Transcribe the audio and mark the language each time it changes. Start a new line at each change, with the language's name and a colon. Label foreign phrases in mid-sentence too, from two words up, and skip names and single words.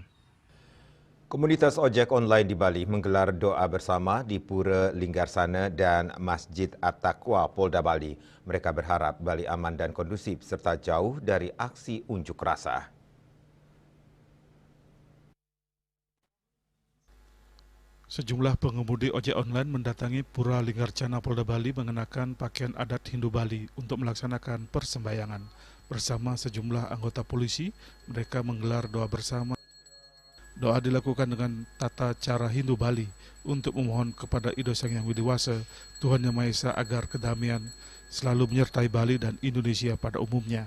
Indonesian: Komunitas ojek online di Bali menggelar doa bersama di Pura Linggarsana dan Masjid At-Taqwa Polda Bali. Mereka berharap Bali aman dan kondusif serta jauh dari aksi unjuk rasa. Sejumlah pengemudi ojek online mendatangi Pura Linggarsana Polda Bali mengenakan pakaian adat Hindu Bali untuk melaksanakan persembahyangan. Bersama sejumlah anggota polisi, mereka menggelar doa bersama. Doa dilakukan dengan tata cara Hindu Bali untuk memohon kepada Ido Sang Yang Widiwasa, Tuhan Yang Maha Esa agar kedamaian selalu menyertai Bali dan Indonesia pada umumnya.